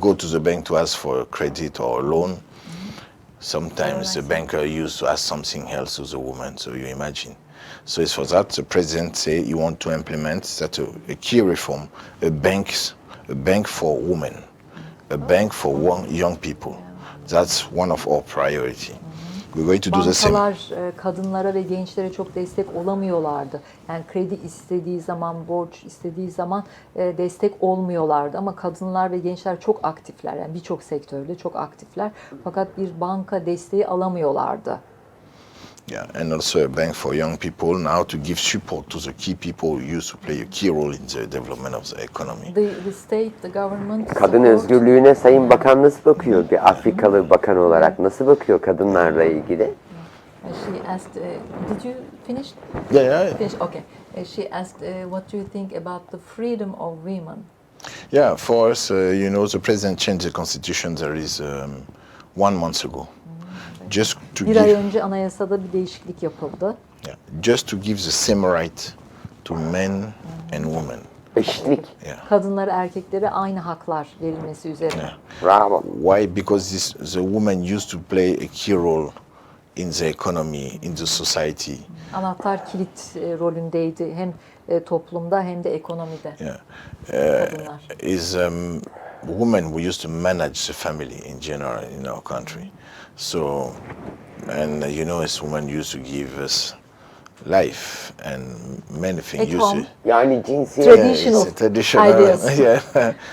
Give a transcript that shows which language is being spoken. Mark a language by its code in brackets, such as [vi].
[en] go to the bank to ask for a credit or a loan, sometimes the banker used to ask something else to the woman. So you imagine. So it's for that the president say he want to implement that a key reform, a bank for women, a bank for young people. That's one of our priority. We're going to do the same. [tr] Bankalar kadınlara ve gençlere çok destek olamıyorlardı. Yani kredi istediği zaman, borç istediği zaman destek olmuyorlardı. Ama kadınlar ve gençler çok aktifler. Yani birçok sektörde çok aktifler. Fakat bir banka desteği alamıyorlardı. [en] Yeah, and also a bank for young people now to give support to the key people who used to play a key role in the development of the economy. The state, the government [tr] Kadın [en] support. [tr] özgürlüğüne Sayın Bakan nasıl bakıyor? Bir Afrikalı bakan olarak nasıl bakıyor kadınlarla ilgili? [en] She asked, did you finish? Yeah. Finish? Okay. She asked, what do you think about the freedom of women? Yeah, for us, you know, the president changed the constitution. There is 1 month ago. just to [tr] Bir ay [en] give, [tr] önce anayasada bir değişiklik yapıldı. [en] yeah, just to give the same right to men and women. [tr] Eşitlik. [en] Yeah. [tr] Kadınlara, erkeklere aynı haklar verilmesi üzerine. Bravo. [en] Why? Because the woman used to play a key role in the economy, in the society. [tr] Anahtar kilit rolündeydi hem toplumda hem de ekonomide. [en] Yeah. [tr] Kadınlar. [en] Women who used to manage the family in general in our country. So, and as women used to give us life and many things. At home. [tr] Yani cinsiyet. [en] Traditional It's a traditional. ideas. Yeah.